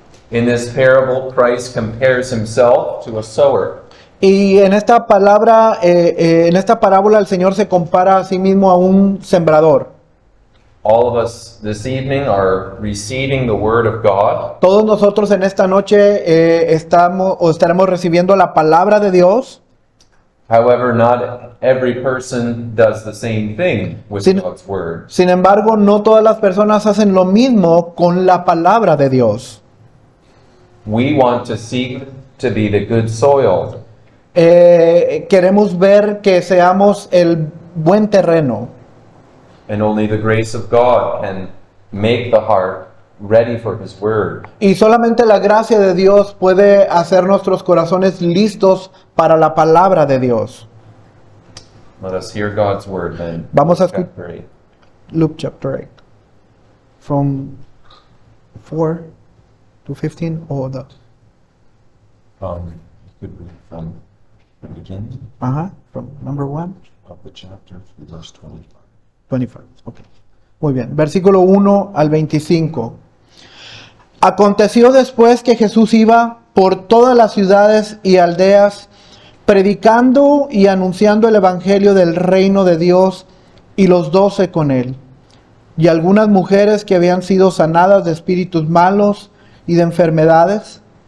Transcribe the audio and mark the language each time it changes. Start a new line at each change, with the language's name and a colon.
English: In this parable, Christ compares himself to a sower.
Spanish: Y en esta parábola el Señor se compara a sí mismo a un sembrador.
English: All of us this evening are receiving the word of God.
Spanish: Todos nosotros en esta noche estaremos recibiendo la palabra de Dios.
English: However, not every person does the same thing with
Spanish: Sin-
English: God's word.
Spanish: Sin embargo, no todas las personas hacen lo mismo con la palabra de Dios.
English: We want to seek to be the good soil.
Spanish: Queremos ver que seamos el buen terreno.
English: And only the grace of God can make the heart ready for His word.
Spanish: Y solamente la gracia de Dios puede hacer nuestros corazones listos para la palabra de Dios.
English: Let us hear God's word then.
Spanish: Vamos a
English: Chapter 8. Luke chapter 8. From 4 to 15 or the... Could read from the beginning from number 1. of the chapter through verse 25.
Spanish: 25. Okay. Muy bien. Versículo 1 al 25. Aconteció después que Jesús iba por todas las ciudades y aldeas, predicando y anunciando el evangelio del reino de Dios, y los 12 con él. Y algunas mujeres que habían sido sanadas de espíritus malos y de enfermedades.